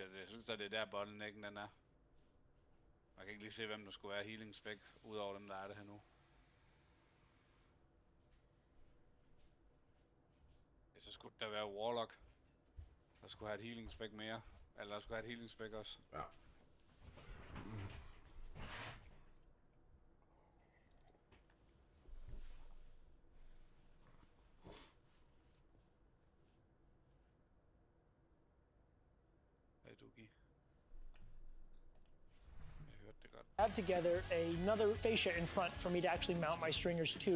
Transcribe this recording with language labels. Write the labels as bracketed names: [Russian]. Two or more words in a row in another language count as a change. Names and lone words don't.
[Danish] Jeg synes, at det er der bottlenecken den er. Man kan ikke lige se, hvem der skulle være [English] healing spec, [Danish] udover dem, der er det her nu. Ja, så skulle der være Warlock, der skulle have et [English] healing spec [Danish] mere. Eller der skulle have et [English] healing spec [Danish] også. Ja. [English] Hey, Duki. Add together another fascia in front for me to actually mount my stringers to.